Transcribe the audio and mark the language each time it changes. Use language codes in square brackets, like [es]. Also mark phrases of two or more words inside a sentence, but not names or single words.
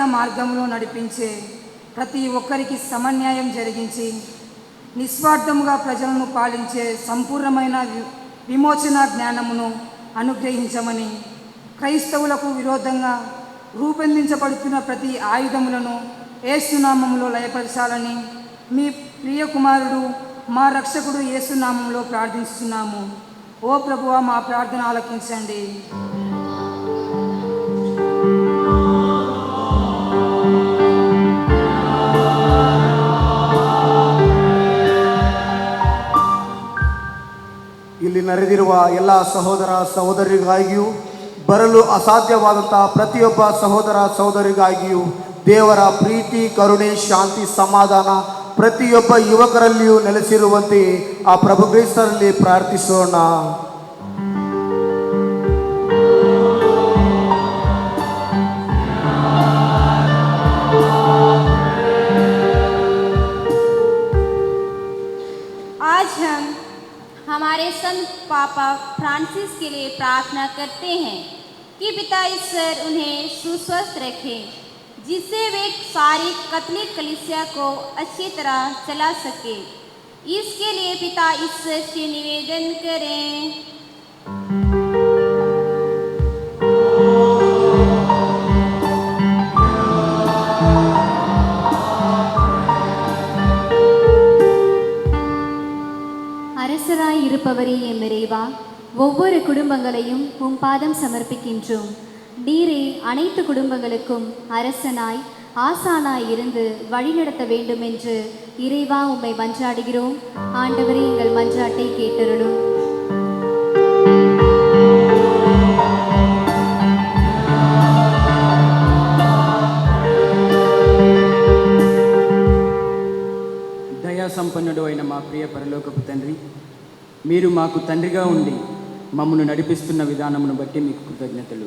[te] మార్గంలో నడిపించే ప్రతి ఒక్కరికి సమన్యాయం జరిగించి నిస్వార్థముగా ప్రజలను పాలించే సంపూర్ణమైన విమోచన జ్ఞానమును అనుగ్రహించమని, క్రైస్తవులకు విరోధంగా రూపొందించబడుతున్న ప్రతి ఆయుధములను యేసునామములో లయపరచాలని మీ ప్రియ కుమారుడు మా రక్షకుడు యేసునామములో ప్రార్థిస్తున్నాము. ఓ ప్రభువా, మా ప్రార్థన ఆలకించండి. [kn] ಇಲ್ಲಿ ನೆರೆದಿರುವ ಎಲ್ಲ ಸಹೋದರ ಸಹೋದರಿಗಾಗಿಯೂ ಬರಲು ಅಸಾಧ್ಯವಾದಂತಹ ಪ್ರತಿಯೊಬ್ಬ ಸಹೋದರ ಸಹೋದರಿಗಾಗಿಯೂ ದೇವರ ಪ್ರೀತಿ, ಕರುಣೆ, ಶಾಂತಿ, ಸಮಾಧಾನ ಪ್ರತಿಯೊಬ್ಬ ಯುವಕರಲ್ಲಿಯೂ ನೆಲೆಸಿರುವಂತೆ ಆ ಪ್ರಭು ಕ್ರಿಸ್ತರಲ್ಲಿ ಪ್ರಾರ್ಥಿಸೋಣ. [hi] आज हम हमारे संत पापा फ्रांसिस के लिए प्रार्थना करते हैं कि पिता ईश्वर उन्हें सुस्वस्थ रखें, जिससे वे सारी कैथोलिक कलीसिया को अच्छी तरह चला सके. इसके लिए पिता ईश्वर से निवेदन करें. [ta] அரசராய் இருப்பவரே எம் இறைவா, ஒவ்வொரு குடும்பங்களையும் உம் பாதம் சமர்ப்பிக்கின்றோம். நீரே அனைத்து குடும்பங்களுக்கும் அரசனாய் ஆசானாய் இருந்து வழிநடத்த வேண்டும் என்று இறைவா உம்மை மன்றாடுகிறோம். ஆண்டவரே, எங்கள் மன்றாட்டை கேட்டருளும். [te] దయా సంపన్నుడు అయిన మా ప్రియ పరలోకపు తండ్రి, మీరు మాకు తండ్రిగా ఉండి మమ్మను నడిపిస్తున్న విధానమును బట్టి మీకు కృతజ్ఞతలు.